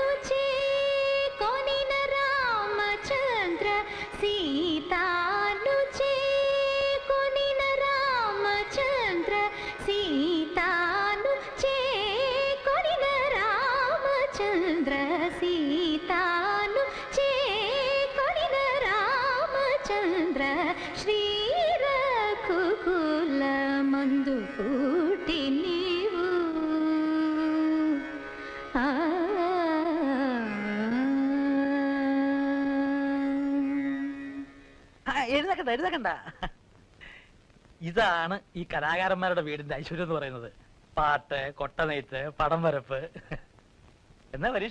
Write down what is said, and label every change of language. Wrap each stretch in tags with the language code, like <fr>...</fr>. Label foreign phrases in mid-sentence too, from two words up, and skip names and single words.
<te>చేకొనిన రామచంద్ర సీతాను చేకొనిన రామచంద్ర సీతాను చేకొనిన రామచంద్ర సీతాను చేకొనిన రామచంద్ర శ్రీరఘుకుల మందు పుట్టి నీవు.</te> <ml>എഴുതക്കണ്ട. ഇതാണ് ഈ കലാകാരന്മാരുടെ വീടിന്റെ ഐശ്വര്യം എന്ന് പറയുന്നത്. പാട്ട്, കൊട്ടനെയ്ത്ത്, പടം വരപ്പ്. എന്നാ പരീക്ഷ?</ml>